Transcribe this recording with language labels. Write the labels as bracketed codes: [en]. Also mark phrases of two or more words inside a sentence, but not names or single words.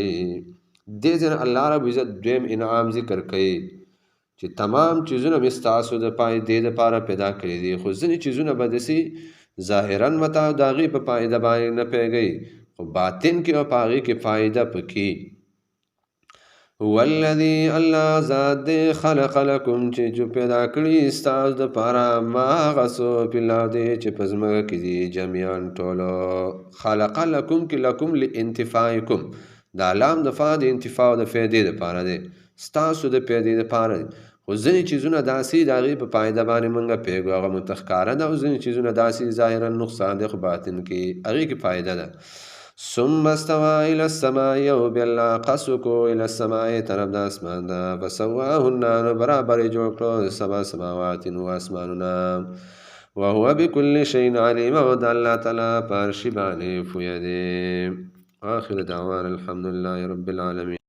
[ps] دې ځین الله [ar] رب عزت [ps] دویم انعام ذکر کوي چې تمام چیزونه مستاسو د پایدې لپاره پیدا کړی دي خو ځینې چیزونه به داسې ظاهرا متا د هغې په فایده باندې نه پیږي خو باطن کې او په هغې کې فایده پکې. [ar] هو الذي [ps] الله ذات دی [ar] خلق لکم [ps] چې پیدا کړي ستاسو دپاره ما هغه څه په الارض چې په ځمکه کې دي جمیعا ټولو. [ar] خلق لکم [ps] کې [ar] لکم لانتفاعکم [ps] دا لام د فا د انتفاع د فایدې دپاره دی ستاسو د فایدې دپاره دی. خو ځینې چیزونه داسې د هغې په فایده باندې موږ پوهېږو هغه مونږ ته ښکاره ده او ځینې چیزونه داسې ظاهرا نقصان دی خو باطن کې هغې کې فایده ده. [ar] ثم استوى الى السماء [ps] او بیا الله قصد کو [ar] الى السماء [ps] طرف د اسمان ده فسواهن نو برابر یې جوړ کړو [ar] سبع سماوات [ps] و اسمانونه [ar] وهو بكل شيء عليم [ps] او د الله تعالی په هر شي باندې پوهه دی. [ar] آخر دعوانا الحمد لله رب العالمين.